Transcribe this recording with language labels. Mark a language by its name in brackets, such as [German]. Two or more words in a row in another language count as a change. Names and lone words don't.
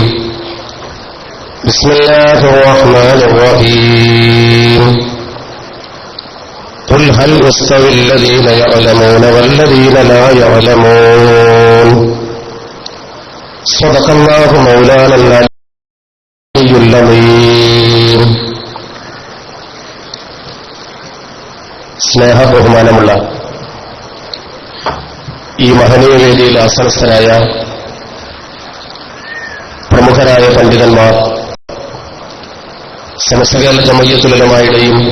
[Arabic] بسم الله الرحمن الرحيم. قل هل يستوي الذين يعلمون والذين لا يعلمون. صدق الله مولانا العلي العظيم. [Malayalam] സ്നേഹ ബഹുമാനമുള്ള ഈ മഹനീയ വേദിയിൽ ആസനസ്ഥരായ പ്രമുഖരായ പണ്ഡിതന്മാർ, സമസ്ത ജമഅത്തുൽ ഉലമായുടെയും